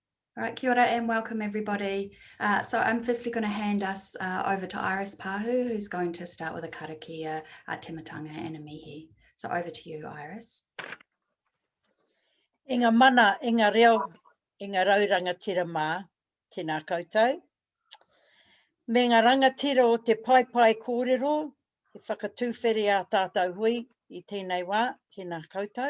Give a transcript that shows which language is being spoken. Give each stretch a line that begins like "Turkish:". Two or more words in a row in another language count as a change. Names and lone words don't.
English: All right,
Māori: kia ora
English: and welcome everybody. So I'm firstly going to hand us over to Iris Pahu, who's going to start with a karakia, a tematanga and a mihi. So over to you, Iris.
Māori: Inga mana, inga reo, inga rauranga tira mā, tēnā koutou. Me ngā rangatira o te pai kōrero, e whakatūwhere a tātou hui i tēnei wā, tēnā koutou.